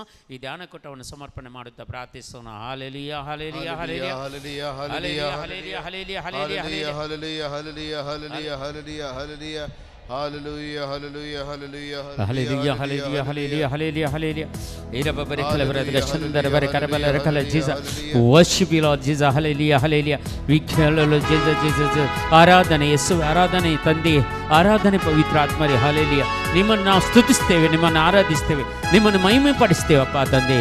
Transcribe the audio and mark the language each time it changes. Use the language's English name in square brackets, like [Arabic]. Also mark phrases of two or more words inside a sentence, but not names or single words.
[Kannada] ಈ ಧ್ಯಾನಕೂಟವನ್ನು ಸಮರ್ಪಣೆ ಮಾಡುತ್ತಾ ಪ್ರಾರ್ಥಿಸೋಣ. ಹಾಲೆಲೂಯ, ಹಾಲೆಲೂಯ, ಹಾಲೆಲೂಯ, ಹಾಲೆಲೂಯ, ಹಾಲೆಲೂಯ, ಹಾಲೆಲೂಯ, ಹಾಲೆಲೂಯ, ಹಾಲೆಲೂಯ, ಹಾಲೆಲೂಯ, ಹಾಲೆಲೂಯ, ಹಾಲೆಲೂಯ, ಹಾಲೆಲೂಯ. [English] Hallelujah, hallelujah, hallelujah, hallelujah, hallelujah, hallelujah, hallelujah, hallelujah. Ira babare kala bara chandara bara karabala rakala Jesus. Worship you Lord Jesus. Hallelujah, hallelujah. We call Lord Jesus, Jesus. [Kannada] ಆರಾಧನೆ ಯೇಸು, ಆರಾಧನೆ ತಂದೆ, ಆರಾಧನೆ ಪವಿತ್ರ ಆತ್ಮರೇ. ಹಲ್ಲೆಲೂಯಾ. ನಿಮ್ಮನ್ನು ನಾವು ಸ್ತುತಿಸ್ತೇವೆ, ನಿಮ್ಮನ್ನು ಆರಾಧಿಸ್ತೇವೆ, ನಿಮ್ಮನ್ನು ಮಹಿಮೆ ಪಡಿಸ್ತೇವಪ್ಪ ತಂದೆ.